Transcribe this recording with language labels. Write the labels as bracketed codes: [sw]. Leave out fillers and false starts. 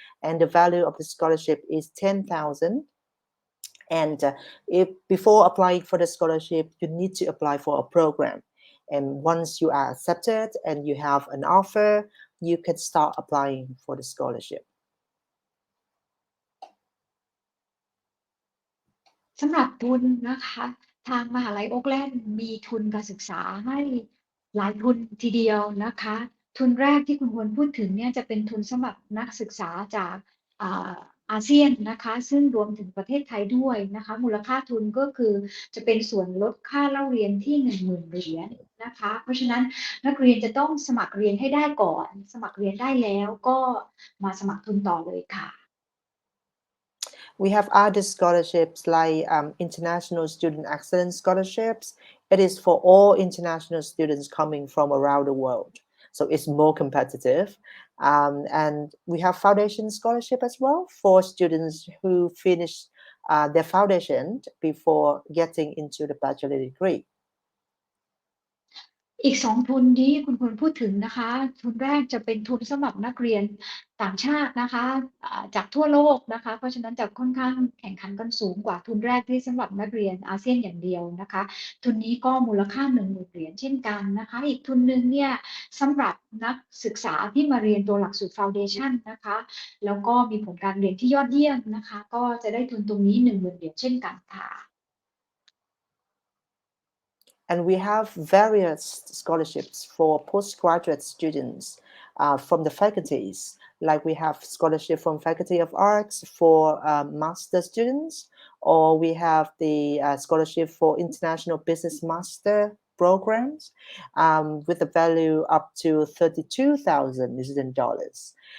[en] And the value of the scholarship is 10,000. And if before applying for the scholarship, you need to apply for a program. And once you are accepted and you have an offer, you can start applying for the scholarship. [th] สำหรับทุนนะคะทางมหาลัยโอ๊คแลนด์มีทุนการศึกษาให้หลายทุนทีเดียวนะคะทุนแรกที่คุณควรพูดถึงเนี่ยจะเป็นทุนสำหรับนักศึกษาจากอาเซียนนะคะซึ่งรวมถึงประเทศไทยด้วยนะคะมูลค่าทุนก็คือจะเป็นส่วนลดค่าเล่าเรียนที่ 10,000 เหรียญนะคะเพราะฉะนั้นนักเรียนจะต้องสมัครเรียนให้ได้ก่อนสมัครเรียนได้แล้วก็มาสมัครทุนต่อเลยค่ะ [en] We have other scholarships like International Student Excellence Scholarships. It is for all international students coming from around the world. So it's more competitive. And we have foundation scholarship as well for students who finish their foundation before getting into the bachelor degree. [th] อีก2ทุนที่คุณควรพูดถึงนะคะทุนแรกจะเป็นทุนสำหรับนักเรียนต่างชาตินะคะจากทั่วโลกนะคะเพราะฉะนั้นจะค่อนข้างแข่งขันกันสูงกว่าทุนแรกที่สำหรับนักเรียนอาเซียนอย่างเดียวนะคะทุนนี้ก็มูลค่า 10,000 เหรียญเช่นกันนะคะอีกทุนนึงเนี่ยสำหรับนักศึกษาที่มาเรียนตัวหลักสูตร Foundation นะคะแล้วก็มีผลการเรียนที่ยอดเยี่ยมนะคะก็จะได้ทุนตรงนี้ 10,000 เหรียญเช่นกันค่ะ [en] And we have various scholarships for postgraduate students from the faculties. Like we have scholarship from Faculty of Arts for master students, or we have the scholarship for International Business Master programs with a value up to 32,000 New Zealand dollars.